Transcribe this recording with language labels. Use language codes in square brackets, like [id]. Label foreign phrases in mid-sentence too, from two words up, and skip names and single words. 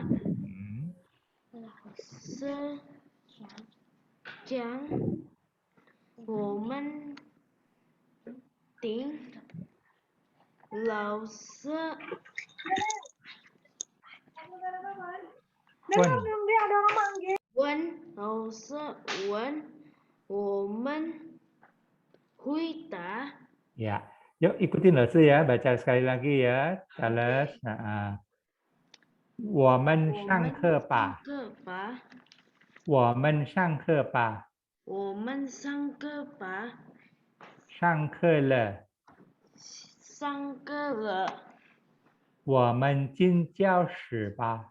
[zh] 老师讲我们听，老师问，老师问，我们回答。 [id] Ya, yuk ikutin langsung ya, baca sekali lagi ya, Charles. [zh] 我们上课吧。我们上课吧。我们上课吧。上课了。上课了。我们进教室吧。